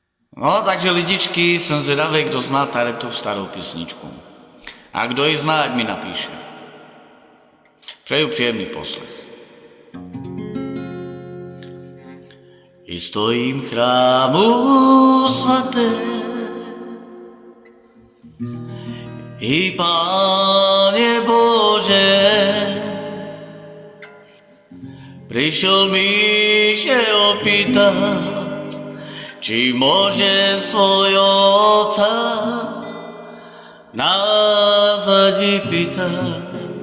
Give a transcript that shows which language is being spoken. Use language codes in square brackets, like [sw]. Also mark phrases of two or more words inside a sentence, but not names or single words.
[cs] No, takže lidičky, [sk] som zvedavý, [cs] kdo zná tady tu starou písničku. A kdo ji zná, ať mi napíše. Přeju příjemný poslech. I stojím v chrámu svaté, [sk] i Páne Bože, prišiel Míše opýtať, či môže svojho otca nazad vypýtať.